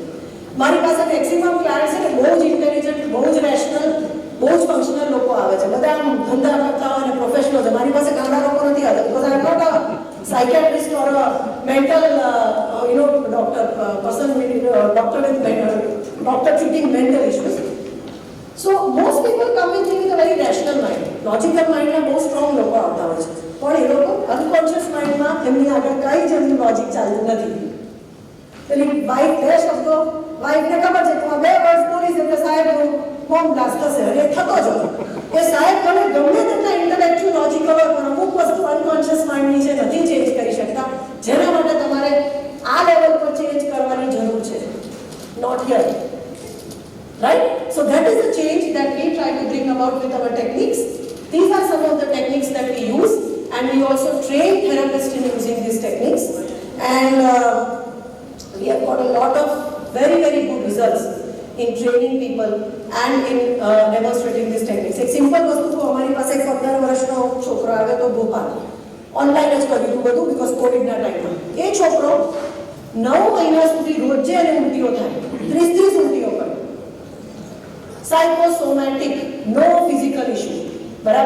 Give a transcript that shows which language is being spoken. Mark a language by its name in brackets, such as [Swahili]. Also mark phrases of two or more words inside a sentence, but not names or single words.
[Gujarati] મારી પાસે [English] maximum client [Gujarati] છે ને બહુ જ ઇન્ટેલિજન્ટ, બહુ જ રેશનલ, બહુ જ ફંક્શનલ લોકો આવે છે. બધા આમ ધંધા કરતા હોય અને પ્રોફેશનલ છે. મારી પાસે ગામડા લોકો નથી આવતા [English] because I am not a psychiatrist or a mental doctor person doctor with doctor treating mental issues. So most people come with me with a very rational mind. Logical mind [Gujarati] ના બહુ સ્ટ્રોંગ લોકો આવતા હોય છે પણ એ લોકો [English] unconscious mind [Gujarati] એમની આગળ કઈ જ એમનું લોજિક ચાલતું નથી. પેલી વાઇફ બે શબ્દો, વાઇફને ખબર છે કે બે વર્ષ બોલીશ એટલે સાહેબનું [English] bomb blast [Gujarati] થશે અને એ થતો જ હતો. એ સાહેબ મને ગમે તેટલા [English] intellectual logical [Gujarati] હોય પણ અમુક વસ્તુ [English] unconscious mind [Gujarati] છે નથી ચેન્જ કરી શકતા, જેના માટે તમારે આ લેવલ પર ચેન્જ કરવાની જરૂર છે. [English] not here. Right? So that is the change that we try to bring about with our techniques. These are some of the techniques that we use, and we also train therapists in using these techniques. And we have got a lot of very, very good results in training people and in demonstrating these techniques. [Gujarati] એક સિમ્પલ વસ્તુ તો અમારી પાસે 15 વર્ષનો છોકરો આવ્યો તો ભોપાલ ઓનલાઈન જ કર્યું હતું બધું બીકોઝ કોવિડના ટાઈમમાં. એ છોકરો 9 મહિના સુધી રોજે અને ઉલટીઓ થાય, 30 ઉલટીઓ કરે. [English] psychosomatic, no physical issue, બરાબર?